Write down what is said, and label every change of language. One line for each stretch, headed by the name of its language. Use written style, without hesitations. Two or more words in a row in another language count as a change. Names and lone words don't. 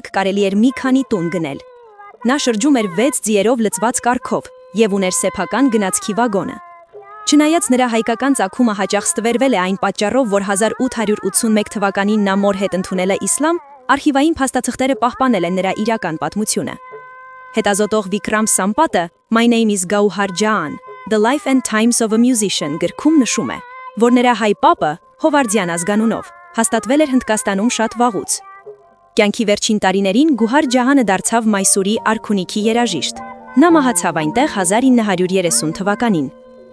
Armenian: կարելի էր մի քանի տուն գնել։ Նա շրջում էր 6 ձիերով լցված կառքով եւ ուներ սեփական գնացքի վագոնը։ Չնայած նրա հայկական ծագումը հաճախ ստվերվել է այն պատճառով, որ 1881 թվականին նա մոր հետ ընդունել է իսլամ, արխիվային փաստաթղթերը պահպանել են նրա իրական պատմությունը։ Հետազոտող Վիկրամ Սամպատը My Name is Gauhar Jahan, The Life and Times of a Musician գրքում նշում է, որ նրա հայ պապը Հովարդյան ազգանունով հաստատվել էր Հնդկաստանում շատ վաղուց։ Կյանքի վերջին տարիներին Գուհար Ջահանը դարձավ Մայսուրի արքունիքի երաժիշտ։ Նա մահացավ այնտեղ 1930 թվականին։